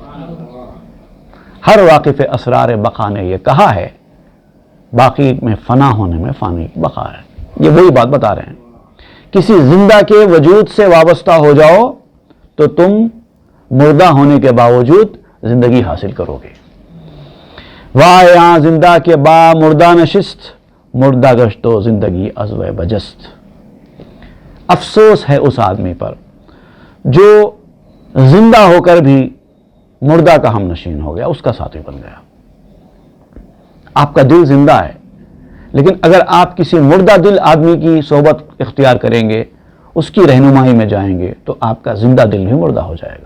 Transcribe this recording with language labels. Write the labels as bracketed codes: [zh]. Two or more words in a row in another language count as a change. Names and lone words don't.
[ur] ہر واقف اسرار بقا نے یہ کہا ہے، باقی میں فنا ہونے میں فانی کی بقا ہے. یہ وہی بات بتا رہے ہیں. کسی زندہ کے وجود سے وابستہ ہو جاؤ تو تم مردہ ہونے کے باوجود زندگی حاصل کرو گے. [fa] واہ یہاں زندہ کے با مردہ نشست، مردہ گشت و زندگی ازوے بجست. [ur] افسوس ہے اس آدمی پر جو زندہ ہو کر بھی مردہ کا ہم نشین ہو گیا، اس کا ساتھی بن گیا. آپ کا دل زندہ ہے لیکن اگر آپ کسی مردہ دل آدمی کی صحبت اختیار کریں گے، اس کی رہنمائی میں جائیں گے تو آپ کا زندہ دل بھی مردہ ہو جائے گا.